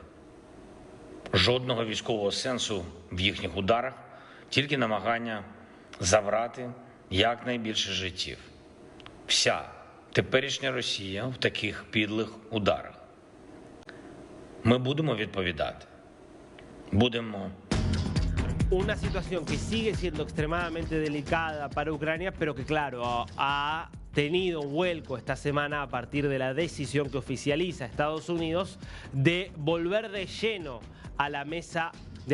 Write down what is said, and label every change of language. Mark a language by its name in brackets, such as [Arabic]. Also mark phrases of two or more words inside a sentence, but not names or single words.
[Ukrainian] Жодного військового сенсу в їхніх ударах, тільки намагання забрати якнайбільше життів. Вся теперішня Росія в таких підлих ударах. Ми будемо відповідати. [Spanish] Una situación que sigue siendo extremadamente delicada para Ucrania, pero que claro, ha tenido vuelco esta semana a partir de la decisión que oficializa Estados Unidos de volver de lleno a la mesa de